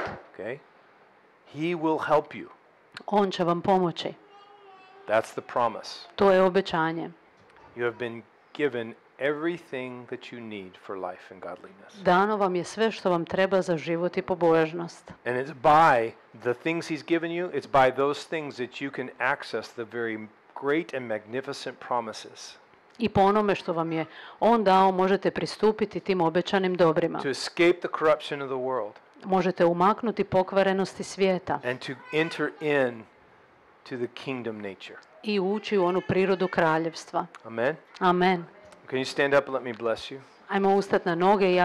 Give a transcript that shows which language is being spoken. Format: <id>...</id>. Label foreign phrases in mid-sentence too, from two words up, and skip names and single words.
<en>Okay? He will help you.</en> <hr>On će vam pomoći.</hr> <en>That's the promise.</en> <hr>To je obećanje.</hr> <en>You have been given everything that you need for life and godliness.</en> <hr>Dano vam je sve što vam treba za život i pobožnost.</hr> <en>And it's by the things he's given you, it's by those things that you can access the very great and magnificent promises.</en> <hr>I po onome što vam je on dao možete pristupiti tim obećanim dobrima.</hr> <en>To escape the corruption of the world.</en> <hr>Možete umaknuti pokvarenosti svijeta</hr> <en>And to enter in to the kingdom nature.</en> <hr>i ući u onu prirodu kraljevstva.</hr> <en>Amen? Amen. Can you stand up and let me bless you?</en> <hr>Ajmo ustati na noge i ja</hr>